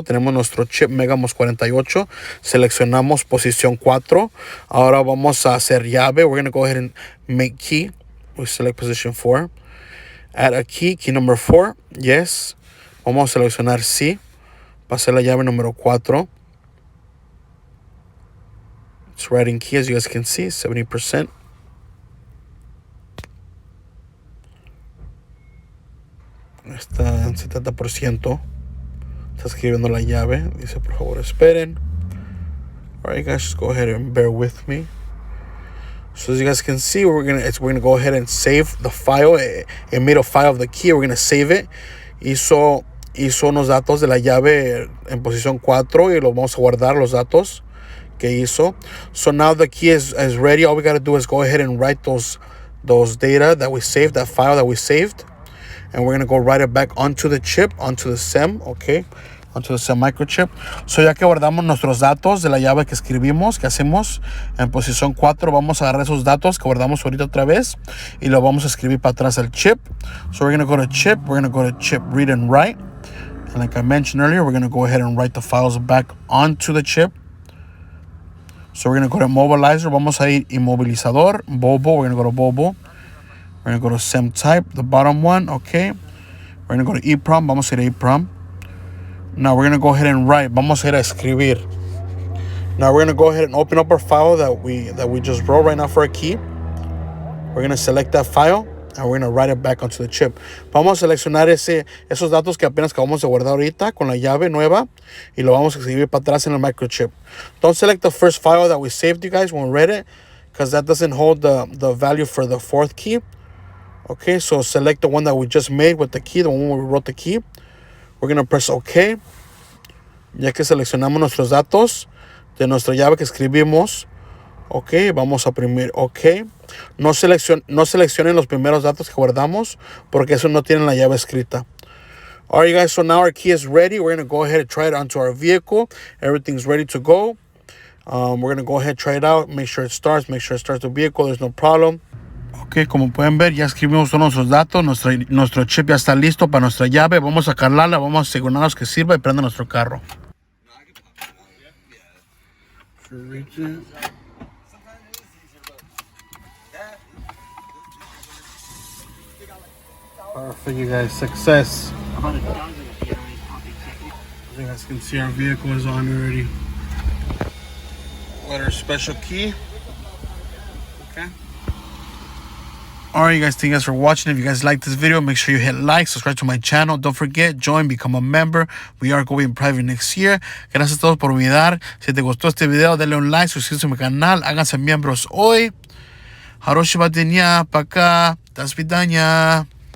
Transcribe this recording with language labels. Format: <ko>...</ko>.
<es>Tenemos nuestro chip Megamos 48. Seleccionamos posición 4. Ahora vamos a hacer llave.</es> <en>We're going to go ahead and make key. We select position 4. Add a key, key number 4. Yes.</en> <es>Vamos a seleccionar sí. Va a ser la llave número 4.</es> <en>It's writing key, as you guys can see, 70%.</en> <es>Está en 70%. Está escribiendo la llave. Dice, por favor, esperen.</es> <en>Alright, guys, just go ahead and bear with me. So as you guys can see, we're gonna go ahead and save the file. It made a file of the key. We're gonna save it.</en> <es>Hizo unos datos de la llave en posición 4 y los vamos a guardar los datos que hizo.</es> <en>So now the key is ready. All we gotta do is go ahead and write those data that we saved, that file that we saved. And we're going to go write it back onto the chip, onto the SEM, okay, onto the SEM microchip.</en> <es>So ya que guardamos nuestros datos de la llave que escribimos, que hacemos en posición 4, vamos a agarrar esos datos que guardamos ahorita otra vez y lo vamos a escribir para atrás al chip.</es> <en>So we're going to go to chip, we're going to go to chip read and write. And like I mentioned earlier, we're going to go ahead and write the files back onto the chip. So we're going to go to mobilizer,</en> <es>vamos a ir inmovilizador,</es> <en>Bobo, we're going to go to Bobo. We're going to go to SEM type, the bottom one, okay. We're going to go to EEPROM,</en> <es>vamos a ir a EEPROM.</es> <en>Now we're going to go ahead and write,</en> <es>vamos a ir a escribir.</es> <en>Now we're going to go ahead and open up our file that we just wrote right now for a key. We're going to select that file and we're going to write it back onto the chip.</en> <es>Vamos a seleccionar esos datos que apenas acabamos de guardar ahorita con la llave nueva y lo vamos a escribir para atrás en el microchip.</es> <en>Don't select the first file that we saved, you guys, when we read it. because that doesn't hold the value for the fourth key. Okay, so select the one that we just made with the key, the one where we wrote the key. We're going to press OK.</en> <es>Ya que seleccionamos nuestros datos de nuestra llave que escribimos. Ok, vamos a oprimir OK. No seleccionen los primeros datos que guardamos porque eso no tiene la llave escrita.</es> <en>All right, guys, so now our key is ready. We're going to go ahead and try it onto our vehicle. Everything's ready to go. We're going to go ahead and try it out. Make sure it starts the vehicle. There's no problem.</en> <es>Ok, como pueden ver, ya escribimos todos nuestros datos. Nuestro chip ya está listo para nuestra llave. Vamos a calarla, vamos a asegurarnos que sirva y prenda nuestro carro.</es> <en>Perfect, you guys. Success. As you guys can see, our vehicle is on already. Got our special key. Okay. Alright, you guys, thank you guys for watching. If you guys like this video, make sure you hit like, subscribe to my channel. Don't forget, join, become a member. We are going private next year.</en> <es>Gracias a todos por mirar. Si te gustó este video, denle un like, suscríbete a mi canal, háganse miembros hoy.</es> <ru>Haroshi Batenia, Paka, Das Vidanya.</ru>